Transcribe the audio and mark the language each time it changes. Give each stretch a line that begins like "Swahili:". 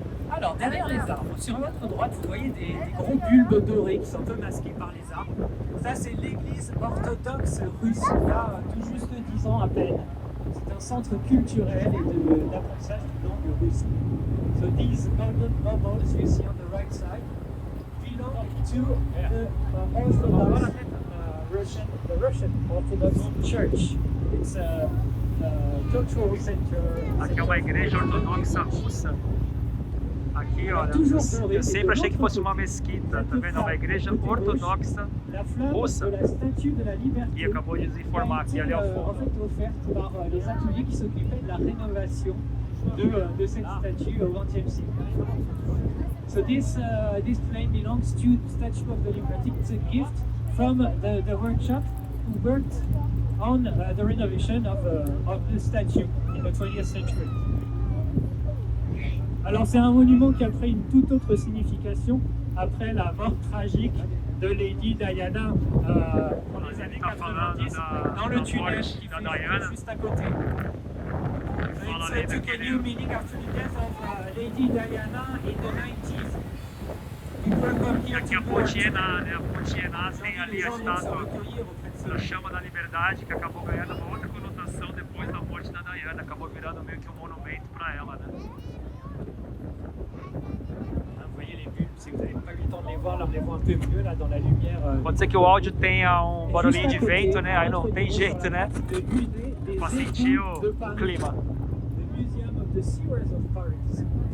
French: Alors, derrière les arbres, sur votre droite, vous voyez des gros bulbes dorés qui sont un peu masqués par les arbres. Ça, c'est l'église orthodoxe russe, il y a tout juste 10 ans à peine. C'est un centre culturel et d'apprentissage de langue russe.
English: So these golden bubbles you see on the right side belong to the Orthodox Russian Orthodox Church. It's a cultural center.
Portuguese: Aqui é uma igreja ortodoxa russa. Aqui, olha, eu sempre achei que fosse uma mesquita, tá vendo? É uma igreja ortodoxa russa. E acabou de desinformar aqui ali ao fundo.
French: En fait, offerte par les ateliers qui s'occupaient de la rénovation de cette statue au XXe siècle.
English: So this flame belongs to the Statue of the Liberty. It's a gift from the workshop who worked on the renovation of the statue in the 20th century.
French: Alors c'est un monument qui a pris une toute autre signification après la mort tragique de Lady Diana dans les années 90 dans le tunnel qui fut juste à côté.
English: It took a new meaning after the death of Lady Diana in the 90s.
Portuguese: E aqui a Ponte Iéna, né? A Ponte Iéna tem ali a estátua da Chama da Liberdade, que acabou ganhando uma outra conotação depois da morte da Diana, acabou virando meio que um monumento para ela, né?
French: Vous voyez les bulbes, si vous n'avez pas eu le temps de les voir, là on les voit un peu mieux là dans la lumière.
Portuguese: Pode ser que o áudio tenha um barulhinho de vento, né? Aí não tem jeito, né? Pra sentir o clima.
English: The Museum of the Sewers of Paris.